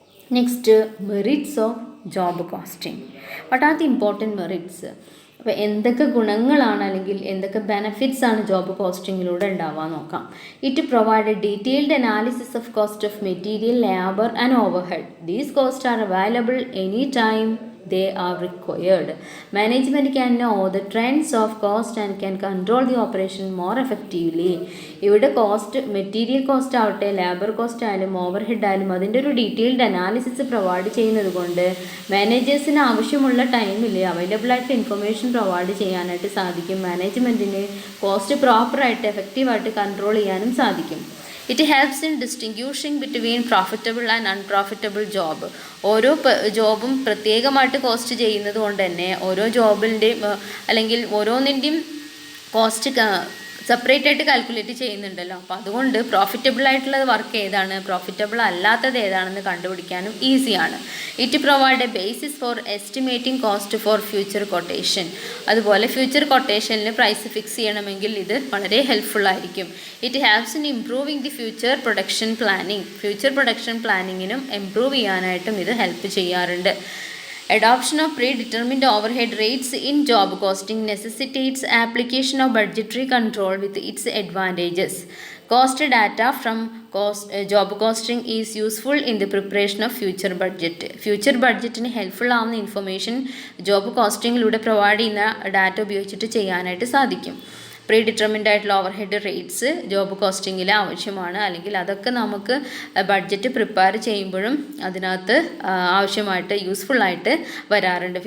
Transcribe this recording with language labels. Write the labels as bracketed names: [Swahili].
[English] Next, merits of job costing. What are the important merits? [Malayalam] അപ്പോൾ എന്തൊക്കെ ഗുണങ്ങളാണ് അല്ലെങ്കിൽ എന്തൊക്കെ ബെനഫിറ്റ്സ് ആണ് ജോബ് കോസ്റ്റിങ്ങിലൂടെ ഉണ്ടാവാൻ നോക്കാം. [English] It provide a detailed analysis of cost of material, labour and overhead. These cost are available any time they are required. Management can know the trends of cost and can control the operation more effectively. [Malayalam] ഇവിടെ cost, material cost ആവട്ടെ, labour cost ആയാലും overhead ആയാലും അതിൻ്റെ ഒരു detailed analysis provide ചെയ്യുന്നത് കൊണ്ട് മാനേജേഴ്സിന് ആവശ്യമുള്ള ടൈമിൽ അവൈലബിൾ ആയിട്ട് ഇൻഫർമേഷൻ പ്രൊവൈഡ് ചെയ്യാനായിട്ട് സാധിക്കും. മാനേജ്മെൻറ്റിന് കോസ്റ്റ് പ്രോപ്പറായിട്ട് എഫക്റ്റീവായിട്ട് കൺട്രോൾ ചെയ്യാനും സാധിക്കും. [English] It helps in distinguishing between profitable and unprofitable job. [Malayalam] ഓരോ ജോബും പ്രത്യേകമായിട്ട് കോസ്റ്റ് ചെയ്യുന്നത് കൊണ്ട് തന്നെ ഓരോ ജോബിൻ്റെയും അല്ലെങ്കിൽ ഓരോന്നിൻ്റെയും കോസ്റ്റ് സെപ്പറേറ്റ് ആയിട്ട് കാൽക്കുലേറ്റ് ചെയ്യുന്നുണ്ടല്ലോ. അപ്പോൾ അതുകൊണ്ട് പ്രോഫിറ്റബിൾ ആയിട്ടുള്ള വർക്ക് ഏതാണ്, പ്രോഫിറ്റബിൾ അല്ലാത്തത് ഏതാണെന്ന് കണ്ടുപിടിക്കാനും ഈസിയാണ്. [English] It provide a basis for estimating cost for future quotation. [Malayalam] അതുപോലെ ഫ്യൂച്ചർ കൊട്ടേഷനിൽ പ്രൈസ് ഫിക്സ് ചെയ്യണമെങ്കിൽ ഇത് വളരെ ഹെൽപ്ഫുൾ ആയിരിക്കും. [English] It helps in improving the future production planning. [Malayalam] Future production പ്ലാനിങ്ങിനും improve ചെയ്യാനായിട്ടും ഇത് ഹെൽപ്പ് ചെയ്യാറുണ്ട്. [English] Adoption of predetermined overhead rates in job costing necessitates application of budgetary control with its advantages. Cost data from job costing is useful in the preparation of future budget. [Malayalam] Future budgetന് helpful ആവുന്ന information job കോസ്റ്റിങ്ങിലൂടെ provide ചെയ്യുന്ന data ഉപയോഗിച്ചിട്ട് ചെയ്യാനായിട്ട് സാധിക്കും. Pre determined ആയിട്ടുള്ള overhead rates job കോസ്റ്റിങ്ങിൽ ആവശ്യമാണ്. അല്ലെങ്കിൽ അതൊക്കെ നമുക്ക് ബഡ്ജറ്റ് പ്രിപ്പയർ ചെയ്യുമ്പോഴും അതിനകത്ത് ആവശ്യമായിട്ട് യൂസ്ഫുള്ളായിട്ട് വരാറുണ്ട്.